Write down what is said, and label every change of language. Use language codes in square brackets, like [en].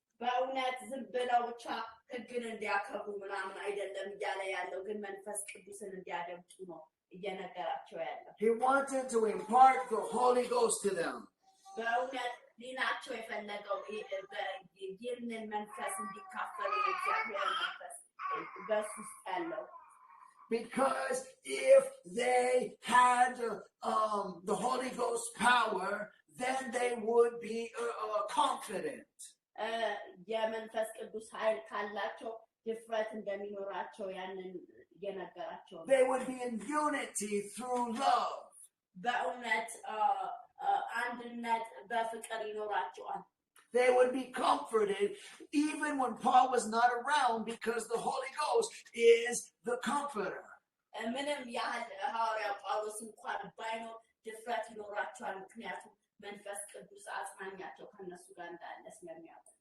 [am] በእውነት ዝም ብለው ብቻ ሕግን እንዲያከብሩ ምናምን አይደለም እያለ ያለው ግን መንፈስ ቅዱስን እንዲያደምጡ ነው እየነገራቸው ያለው። [en] He wanted to impart the Holy Ghost to them. [am] በእውነት ሊናቸው የፈለገው ይህንን መንፈስ እንዲካፈሉ የእግዚአብሔር መንፈስ በሱ ውስጥ ያለው [en] Because if they had the Holy Ghost power, then they would be confident. [am] የመንፈስ ቅዱስ ኃይል ካላቸው ድፍረት እንደሚኖራቸው ያንን እየነገራቸው ነው። [en] They would be in unity through love. [am] በእውነት አንድነት በፍቅር ይኖራቸዋል። [en] They would be comforted even when Paul was not around because the Holy Ghost is the comforter. [am] ምንም ያህል ሐዋርያው ጳውሎስ እንኳን ባይኖር ድፍረት ይኖራቸዋል ምክንያቱም መንፈስ ቅዱስ አጽናኛቸው ከነሱ ጋር እንዳለ ስለሚያውቁ።